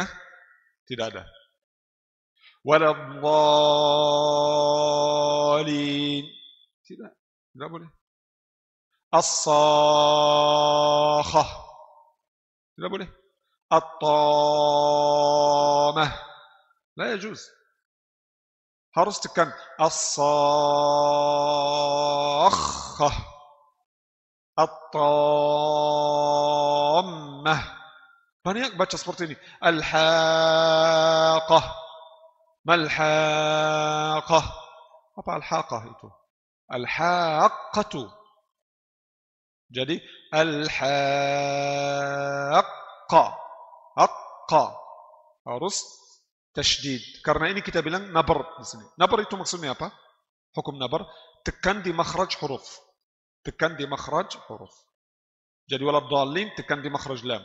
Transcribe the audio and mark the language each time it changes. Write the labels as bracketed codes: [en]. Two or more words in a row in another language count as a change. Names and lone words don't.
[id] Tidak ada. Waladhdallin. Tidak boleh. As-sakhah. Tidak boleh. At-tamah. [ar] لا يجوز. [id] Harus tekan as-sakhah. At-tammah. Banyak baca seperti ini. [ar] الحاقة ما الحاقة. [id] Apa al-haqah itu? Al-haqatu. Jadi al-haqqa. Haqqa. Harus tasydid. Karena ini kita bilang nabar di sini. Nabar itu maksudnya apa? Hukum nabar, tekan di makhraj huruf. Tekan di makhraj huruf. Jadi waladhdallin tekan di makhraj lam.